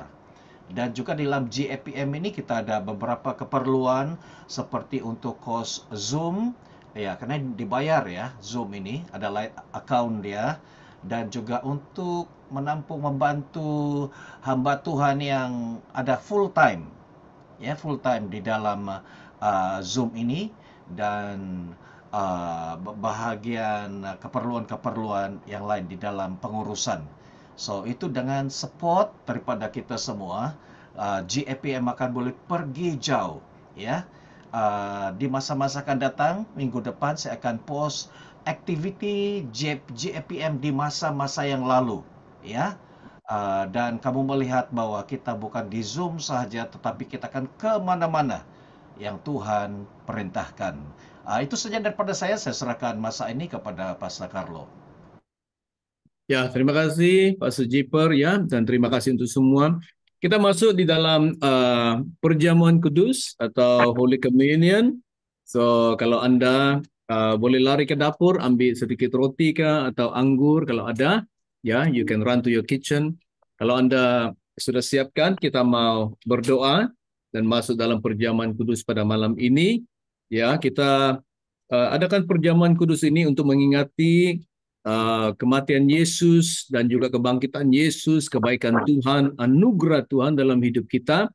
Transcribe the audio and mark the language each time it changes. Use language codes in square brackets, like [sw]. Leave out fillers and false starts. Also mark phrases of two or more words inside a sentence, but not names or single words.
[ms] Dan juga di dalam GAPM ini kita ada beberapa keperluan seperti untuk kos Zoom, ya, karena dibayar ya Zoom ini, ada akaun dia, dan juga untuk menampung, membantu hamba Tuhan yang ada [en] full time [ms] di dalam Zoom ini, dan bahagian keperluan-keperluan yang lain di dalam pengurusan. So itu dengan support daripada kita semua, GAPM akan boleh pergi jauh, ya. Di masa-masa akan datang, minggu depan saya akan post aktiviti GAPM di masa-masa yang lalu, ya. Dan kamu melihat bahwa kita bukan di Zoom sahaja, tetapi kita akan kemana-mana yang Tuhan perintahkan. Itu saja daripada saya serahkan masa ini kepada Pastor Carlo. Ya, terima kasih Pak Sujiper ya, dan terima kasih untuk semua. Kita masuk di dalam perjamuan kudus atau [en] Holy Communion. [ms] So kalau Anda boleh lari ke dapur, ambil sedikit roti kah atau anggur kalau ada, ya, [en] you can run to your kitchen. [ms] Kalau Anda sudah siapkan, kita mau berdoa dan masuk dalam perjamuan kudus pada malam ini. Ya, kita adakan perjamuan kudus ini untuk mengingati kematian Yesus dan juga kebangkitan Yesus, kebaikan Tuhan, anugerah Tuhan dalam hidup kita.